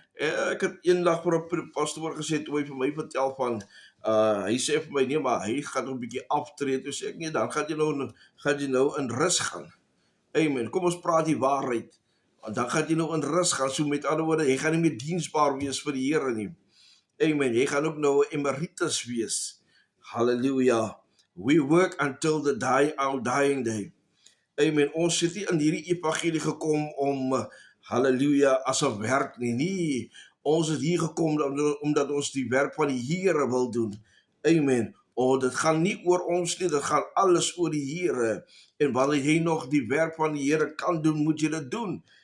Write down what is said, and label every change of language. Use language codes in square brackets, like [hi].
[af] Ek het eendag vir 'n pastoor gesê, toe hy vir my vertel van, hy sê vir my, nee, maar hy gaan nog 'n bietjie aftree. Toe sê ek, nee, dan gaan jy nou in rus gaan. Amen. Kom ons praat die waarheid. Dan gaan jy nou in rus gaan, so met ander woorde, jy gaan nie meer diensbaar wees vir die Here nie. Amen. Jy gaan ook nou 'n emeritus wees. Hallelujah. [en] We work until our dying day. [af] Amen. Ons het nie in hierdie evangelie gekom om, hallelujah, as 'n werk nie. Ons het hier gekom omdat ons die werk van die Here wil doen. Amen. Dit gaan nie oor ons nie, dit gaan alles oor die Here. En wanneer jy nog die werk van die Here kan doen, moet jy dit doen.